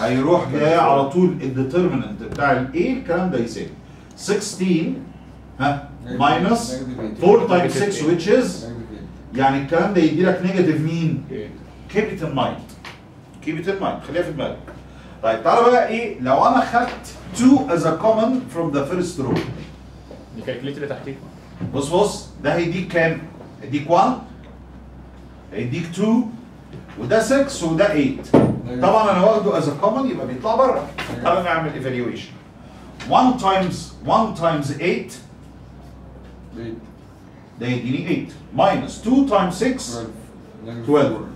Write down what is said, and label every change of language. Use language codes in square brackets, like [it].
[ar] هيروح جاي على طول الديترمنت بتاع الاي الكلام ده يساوي 16 ها ماينس 4 تايمز 6 which is يعني الكلام ده يدي لك نيجاتيف مين؟ [en] keep it in mind. keep it in mind، [ar] خليها في دماغك. طيب تعالى بقى ايه لو انا خدت [en] 2 as a common from the first row. [ar] الكالكوليتر اللي تحتيه. بص ده هيديك كام؟ هيديك 1 هيديك 2 وده 6 وده 8. طبعا انا واخده [en] as a common [ar] يبقى بيطلع بره. تعالى نعمل evaluation. 1 times 8 ده يديني 8 minus 2 times 6 12.